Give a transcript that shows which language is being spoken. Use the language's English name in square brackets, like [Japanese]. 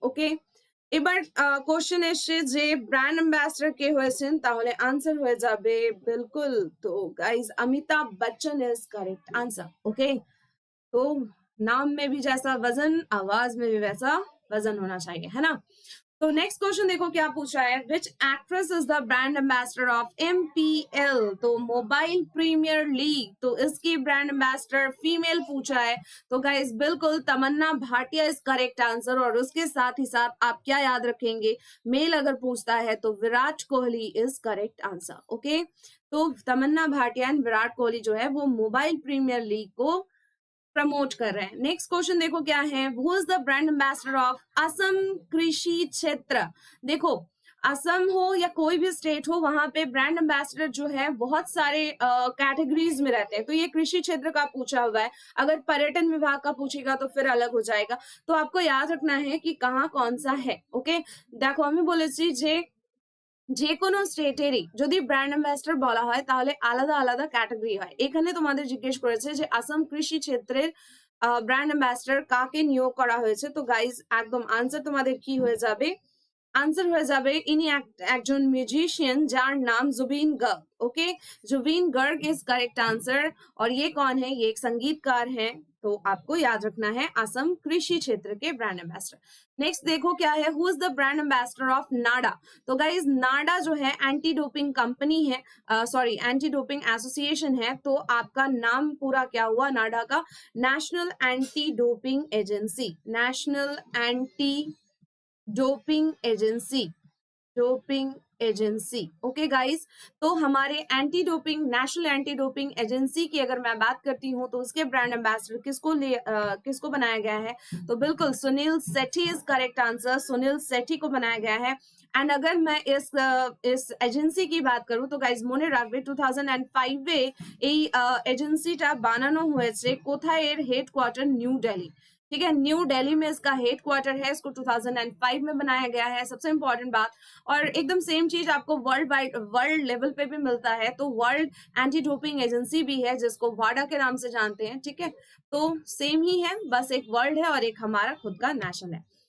[Bangla] ওকে, এবার কোশ্চেন এসছে যে ব্র্যান্ড অ্যাম্বাসেডর কে হয়েছেন, তাহলে আনসার হয়ে যাবে [Hindi] बिल्कुल, तो guys Amitabh Bachchan is correct answer. Okay, तो नाम में भी जैसा वजन, आवाज में भी वैसा वजन होना चाहिए, है ना? तो नेक्स्ट क्वेश्चन देखो क्या पूछा है, विच actress is the brand ambassador of MPL, तो मोबाइल प्रीमियर लीग, तो इसकी ब्रांड एम्बेसडर फीमेल पूछा है। तो गाइस बिल्कुल तमन्ना भाटिया इज करेक्ट आंसर, और उसके साथ ही साथ आप क्या याद रखेंगे, मेल अगर पूछता है तो Virat Kohli is correct answer. Okay, तो तमन्ना भाटिया एंड विराट कोहली जो है वो मोबाइल प्रीमियर लीग को प्रमोट कर रहे हैं। नेक्स्ट क्वेश्चन देखो क्या है, who is the brand ambassador of Assam कृषि क्षेत्र। देखो असम हो या कोई भी स्टेट हो, वहां पे ब्रांड एम्बेसडर जो है बहुत सारे कैटेगरीज में रहते हैं। तो ये कृषि क्षेत्र का पूछा हुआ है, अगर पर्यटन विभाग का पूछेगा तो फिर अलग हो जाएगा। तो आपको याद रखना है कि कहाँ कौन सा है। [Bangla] ওকে, দেখো আমি বলেছি যে কোনো স্টেটেরই যদি ব্র্যান্ড অ্যাম্বাসেডর বলা হয় তাহলে আলাদা আলাদা ক্যাটাগরি হয়। এখানে তোমাদের জিজ্ঞেস করেছে যে আসাম কৃষি ক্ষেত্রের ব্র্যান্ড অ্যাম্বাসেডর কাকে নিয়োগ করা হয়েছে। তো গাইজ একদম আনসার তোমাদের কি হয়ে যাবে, [Hindi] आंसर हो जाए इन्हीं [Bangla] একজন म्यूजिशियन जार नाम Jubin Garg. [Hindi] Okay, Jubin Garg is correct answer. और ये कौन है, ये एक संगीतकार हैं। तो आपको याद रखना है असम कृषि क्षेत्र के ब्रांड एम्बेसडर। नेक्स्ट देखो क्या है, who is the brand ambassador of नाडा। तो गाइज नाडा जो है एंटी डोपिंग कंपनी है, सॉरी एंटी डोपिंग एसोसिएशन है। तो आपका नाम पूरा क्या हुआ नाडा का, national anti doping agency, national anti doping agency, doping agency. Okay guys, तो हमारे anti doping national anti doping agency की अगर मैं बात करती हूँ तो उसके ब्रांड एम्बेसडर किसको बनाया गया है, तो बिल्कुल सुनील सेठी इज करेक्ट आंसर, सुनील सेठी को बनाया गया है। एंड अगर मैं इस एजेंसी की बात करूं तो गाइज [Bangla] মনে রাখবে 2005 এই এজেন্সিটা বানানো হয়েছে কোথায়, এর হেডকোয়ার্টার নিউ দিল্লি। [Hindi] ठीक है, न्यू दिल्ली में इसका हेड क्वार्टर है, इसको 2005 में बनाया गया है। सबसे इंपॉर्टेंट बात, और एकदम सेम चीज आपको वर्ल्ड लेवल पे भी मिलता है। तो वर्ल्ड एंटी डोपिंग एजेंसी भी है जिसको वाडा के नाम से जानते हैं। ठीक है, तो सेम ही है, बस एक वर्ल्ड है और एक हमारा खुद का नेशनल है।